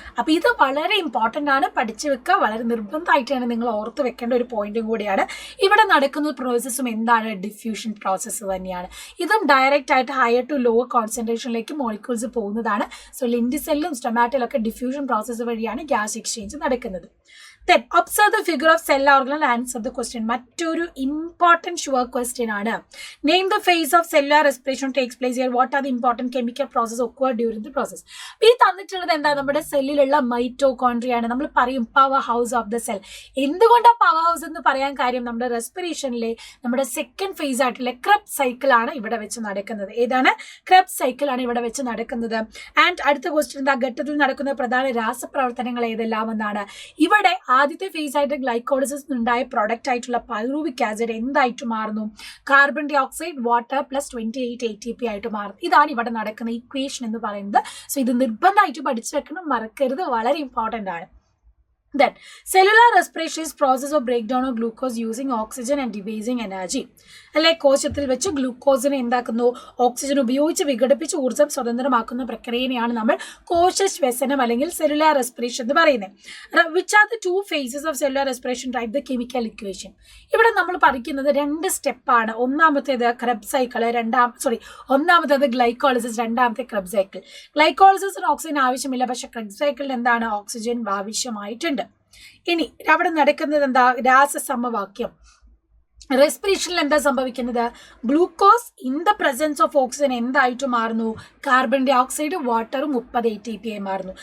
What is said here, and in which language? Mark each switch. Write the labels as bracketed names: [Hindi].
[Malayalam] അപ്പൊ ഇത് വളരെ ഇമ്പോർട്ടൻ്റ് ആണ്, പഠിച്ചു വെക്കുക. വളരെ നിർബന്ധമായിട്ടാണ് നിങ്ങൾ ഓർത്ത് വെക്കേണ്ട ഒരു പോയിന്റും കൂടിയാണ്. ഇവിടെ നടക്കുന്ന പ്രോസസ്സും എന്താണ്? ഡിഫ്യൂഷൻ പ്രോസസ്സ് തന്നെയാണ്. ഇതും ഡയറക്റ്റ് ആയിട്ട് ഹയർ ടു ലോവർ കോൺസെൻട്രേഷനിലേക്ക് മോളിക്യൂൾസ് പോകുന്നതാണ്. സോ ലെന്റി സെല്ലും സ്റ്റൊമാറ്റയിലും ഒക്കെ ഡിഫ്യൂഷൻ പ്രോസസ്സ് വഴിയാണ് ഗ്യാസ് എക്സ്ചേഞ്ച് നടക്കുന്നത്. [English] Then observe the figure of cell organelle and answer the question. [Malayalam] മറ്റൊരു ഇമ്പോർട്ടൻറ്റ് ഷുവർ ക്വസ്റ്റ്യൻ ആണ്. [English] Name the phase of cellular respiration takes place here. What are the important chemical process occur during the process. [Malayalam] ഈ തന്നിട്ടുള്ളത് എന്താ? നമ്മുടെ സെല്ലിലുള്ള മൈറ്റോകോൺട്രിയാണ്. നമ്മൾ പറയും [English] Power house of the cell. [Malayalam] എന്തുകൊണ്ടാണ് power house എന്ന് പറയാൻ കാര്യം? നമ്മുടെ റെസ്പിറേഷനിലെ നമ്മുടെ സെക്കൻഡ് ഫേസ് ആയിട്ടുള്ള ക്രെബ്സ് സൈക്കിളാണ് ഇവിടെ വെച്ച് നടക്കുന്നത്. ഏതാണ്? ക്രെബ്സ് സൈക്കിളാണ് ഇവിടെ വെച്ച് നടക്കുന്നത്. ആൻഡ് അടുത്ത ക്വസ്റ്റ്യൻ എന്താ? ഘട്ടത്തിൽ നടക്കുന്ന പ്രധാന രാസപ്രവർത്തനങ്ങൾ ഏതെല്ലാം എന്നാണ്. ഇവിടെ ആദ്യത്തെ ഫേസ് ആയിട്ട് ഗ്ലൈക്കോളിസിസ് ഉണ്ടായ പ്രോഡക്റ്റ് ആയിട്ടുള്ള പൈറൂവിക് ആസിഡ് എന്തായിട്ട് മാറുന്നു? Carbon dye oxide water plus 28 ATP ആയിട്ട് മാറും. ഇതാണ് ഇവിടെ നടക്കുന്ന ഇക്വേഷൻ എന്ന് പറയുന്നത്. സോ ഇത് നിർബന്ധമായിട്ട് പഠിച്ചു വെക്കണം, മറക്കരുത്, വളരെ ഇമ്പോർട്ടൻ്റ് ആണ്. [English] Then, cellular respiration is process of breakdown of glucose using oxygen and devasing energy. [Malayalam] അല്ലെ, കോശത്തിൽ വെച്ച് ഗ്ലൂക്കോസിനെ എന്താക്കുന്നു, ഓക്സിജൻ ഉപയോഗിച്ച് വിഘടിപ്പിച്ച് ഊർജ്ജം സ്വതന്ത്രമാക്കുന്ന പ്രക്രിയയാണ് നമ്മൾ കോശശ്വസനം അല്ലെങ്കിൽ സെല്ലുലാർ റെസ്പിറേഷൻ എന്ന് പറയുന്നത്. [English] Which are the 2 phases of cellular respiration? Write the chemical equation. [Malayalam] ഇവിടെ നമ്മൾ പഠിക്കുന്നത് 2 സ്റ്റെപ്പാണ്. ഒന്നാമത്തേത് ക്രെബ്സ് സൈക്കിൾ, ഒന്നാമത്തേത് ഗ്ലൈക്കോളിസിസ്, രണ്ടാമത്തെ ക്രെബ്സ് സൈക്കിൾ. ഗ്ലൈക്കോളിസിന് ഓക്സിജൻ ആവശ്യമില്ല, പക്ഷെ ക്രെബ്സ് സൈക്കിളിന് എന്താണ്, ഓക്സിജൻ ആവശ്യമായിട്ടുണ്ട്. ഇനി അവിടെ നടക്കുന്നത് എന്താ, രാസസമവാക്യം. റെസ്പിറേഷനിൽ എന്താ സംഭവിക്കുന്നത്, [English] glucose in the presence of oxygen [Malayalam] എന്തായിട്ട് മാറുന്നു, കാർബൺ ഡൈ ഓക്സൈഡ് വാട്ടറും 30 ATP ആയി മാറുന്നു.